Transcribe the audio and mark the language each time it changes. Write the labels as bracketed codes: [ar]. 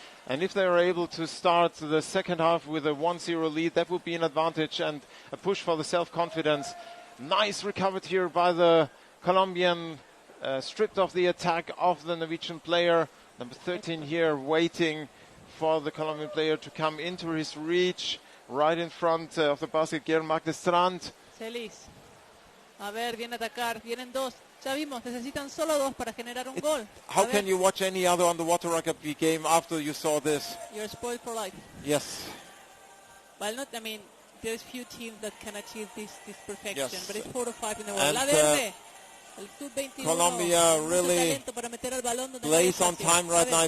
[en] And if they are able to start the second half with a 1-0 lead, that would be an advantage and a push for the self-confidence. Nice recovered here by the Colombian stripped of the attack of the Norwegian player. Number 13 here waiting for the Colombian player to come into his reach. Right in front of the basket, Geir Magnestrand. [es] Celis. A ver, viene a atacar. Vienen dos. Ya vimos, necesitan solo dos para generar un gol. [en] How can you watch any other underwater rugby game after you saw this? You're spoiled for life. Yes. Well, not, I mean, there's few teams that can achieve this perfection, Yes. but it's 4 or 5 in the world. And, [es] La Verde. El sub-21. [en] Colombia really plays on time right now.